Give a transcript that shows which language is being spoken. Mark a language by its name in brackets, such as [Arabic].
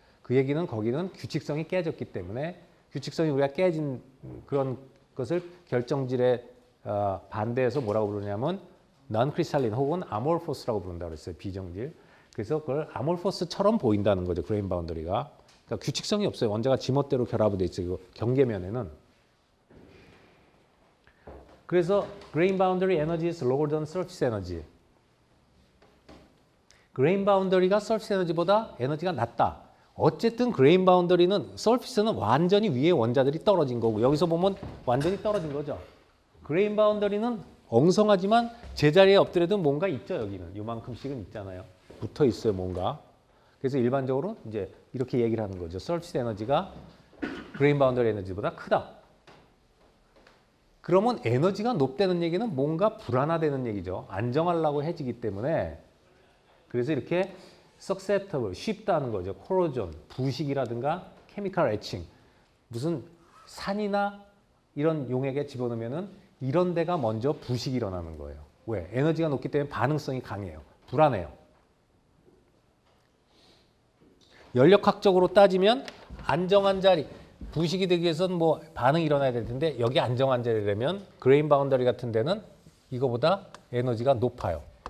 [Korean] 그 얘기는 거기는 규칙성이 깨졌기 때문에 규칙성이 우리가 깨진 그런 것을 결정질에 반대해서 뭐라고 부르냐면 non-crystalline 혹은 amorphous라고 부른다고 그랬어요. 비정질. 그래서 그걸 amorphous처럼 보인다는 거죠. 그레인 바운더리가. 그러니까 규칙성이 없어요. 원자가 지멋대로 결합이 돼 있어요. 경계면에는. [English] 그래서 grain boundary energy is lower than surface energy. [Korean] grain boundary가 surface energy보다 에너지가 낮다. 어쨌든 grain boundary는 surface는 완전히 위에 원자들이 떨어진 거고 여기서 보면 완전히 떨어진 거죠. grain boundary는 엉성하지만 제자리에 없더라도 뭔가 있죠. 여기는 요만큼씩은 있잖아요. 붙어 있어요, 뭔가. 그래서 일반적으로 이제 이렇게 얘기를 하는 거죠. 서피스 에너지가 그레인 바운더리 에너지보다 크다. 그러면 에너지가 높다는 얘기는 뭔가 불안하다는 얘기죠. 안정하려고 해지기 때문에. 그래서 이렇게 susceptible, 쉽다는 거죠. corrosion, 부식이라든가 chemical etching. 무슨 산이나 이런 용액에 집어넣으면은 이런 데가 먼저 부식이 일어나는 거예요. 왜? 에너지가 높기 때문에 반응성이 강해요. 불안해요. 연력학적으로 따지면 안정한 자리, 부식이 되기 위해서는 뭐 반응이 일어나야 될 텐데 여기 안정한 자리라면 그레인 바운더리 같은 데는 이거보다 에너지가 높아요.